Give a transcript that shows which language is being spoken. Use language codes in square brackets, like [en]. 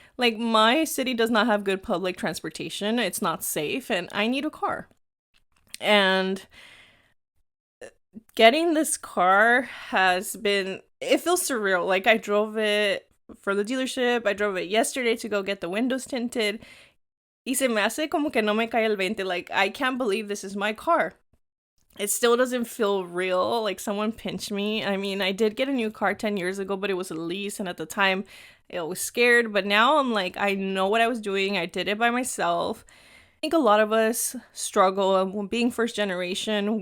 [en] Like, my city does not have good public transportation. It's not safe, and I need a car. And getting this car it feels surreal. Like, I drove it for the dealership. I drove it yesterday to go get the windows tinted. [es] Y se me hace como que no me cae el 20. [en] Like, I can't believe this is my car. It still doesn't feel real, like someone pinched me. I mean, I did get a new car 10 years ago, but it was a lease, and at the time, I was scared. But now I'm like, I know what I was doing. I did it by myself. I think a lot of us struggle being first generation.